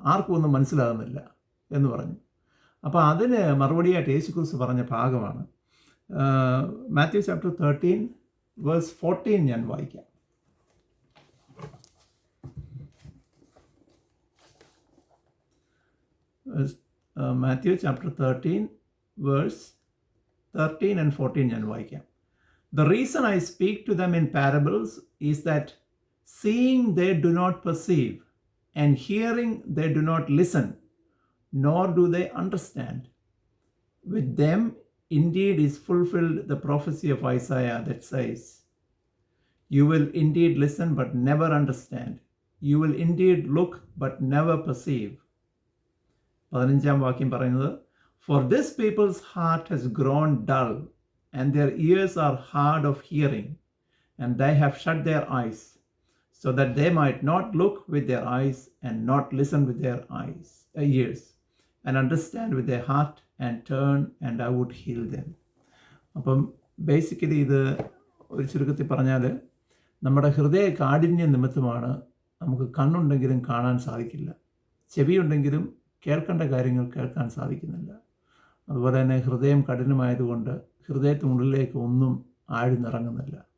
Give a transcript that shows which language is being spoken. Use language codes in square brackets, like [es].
[ml] ആർക്കും ഒന്നും മനസ്സിലാകുന്നില്ല എന്ന് പറഞ്ഞു. അപ്പോൾ അതിന് മറുപടിയായിട്ട് യേശുക്രിസ്തു പറഞ്ഞ ഭാഗമാണ് മാത്യു ചാപ്റ്റർ 13 വേഴ്സ് 14. ഞാൻ വായിക്കാം. മാത്യു ചാപ്റ്റർ 13 വേഴ്സ് 13 and 14 ഞാൻ വായിക്കാം. [en] The reason I speak to them in parables is that seeing they do not perceive, and hearing they do not listen, nor do they understand. With them indeed is fulfilled the prophecy of Isaiah that says, you will indeed listen but never understand. You will indeed look but never perceive. [ml] 15-ാം വാക്യം പറയുന്നത്, [en] for this people's heart has grown dull, and their ears are hard of hearing, and they have shut their eyes, so that they might not look with their eyes, and not listen with their ears, and understand with their heart, and turn, and I would heal them. [ml] അപ്പം basically ഇത് ഒരു ചുരുക്കത്തിൽ പറഞ്ഞാൽ, നമ്മുടെ ഹൃദയ കാഠിന്യ നിമിത്തമാണ് നമുക്ക് കണ്ണുണ്ടെങ്കിലും കാണാൻ സാധിക്കില്ല, ചെവിയുണ്ടെങ്കിലും കേൾക്കേണ്ട കാര്യങ്ങൾ കേൾക്കാൻ സാധിക്കുന്നില്ല. അതുപോലെ തന്നെ ഹൃദയം കഠിനമായതുകൊണ്ട് ഹൃദയത്തിനുള്ളിലേക്ക് ഒന്നും ആഴ്ന്നിറങ്ങുന്നില്ല.